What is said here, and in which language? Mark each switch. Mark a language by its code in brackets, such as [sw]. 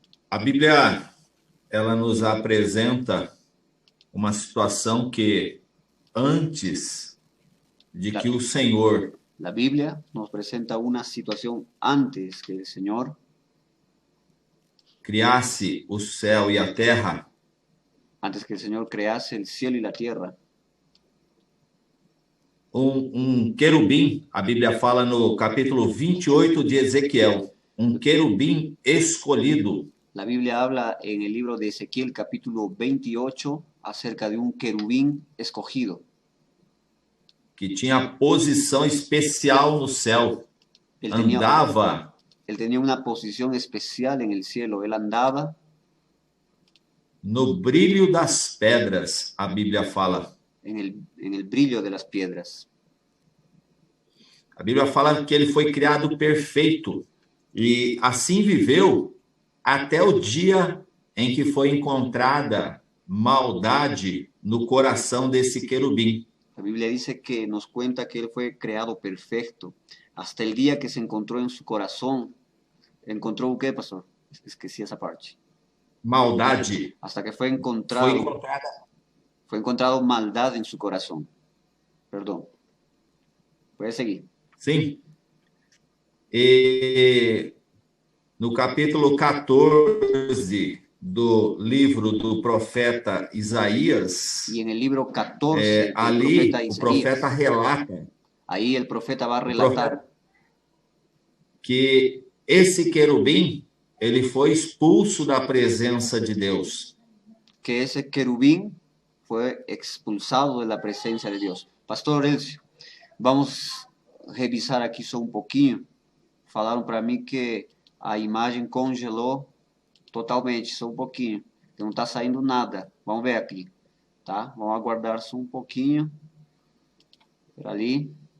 [pt] A Bíblia, ela nos apresenta uma situação que antes de que o Senhor [es] La Biblia nos presenta una situación antes que el Señor [pt] criasse o céu e a terra, [es] antes que el Señor crease el cielo y la tierra, [pt] querubim, a Bíblia fala no capítulo 28 de Ezequiel, querubim escolhido. [es] La Biblia habla en el libro de Ezequiel capítulo 28 acerca de un querubín escogido. [pt] que tinha posição especial no céu. [es] Él tenía, [pt] Andava [es] él tenía una posición especial en el cielo. Él andaba [pt] no brilho das pedras, a Bíblia fala. [es] en el brillo de las piedras. [pt] A Bíblia fala que ele foi criado perfeito e assim viveu até o dia em que foi encontrada maldade no coração desse querubim. [es] La Biblia dice que nos cuenta que él fue creado perfecto hasta el día que se encontró en su corazón. ¿Encontró qué, pastor? Es que sí, esa parte. [pt] Maldade. [es] Hasta que fue [pt] Foi [es] encontrado maldad en su corazón. Perdón. Puede seguir. [pt] Sim. E no capítulo 14 do livro do profeta Isaías, [es] Y en el libro 14 del [pt] ali profeta o Isaías, profeta relata [es] ahí el profeta va a relatar [pt] que esse querubim, ele foi expulso da presença de Deus. [es] que ese querubín fue expulsado de la presencia de Dios. [pt] Pastor Elcio, [es] vamos a revisar [pt] aqui só um pouquinho. Falaram para mim que a imagem congelou totalmente, só um pouquinho. Não está saindo nada. Vamos ver aqui, tá? Vamos aguardar só um pouquinho. Por ali.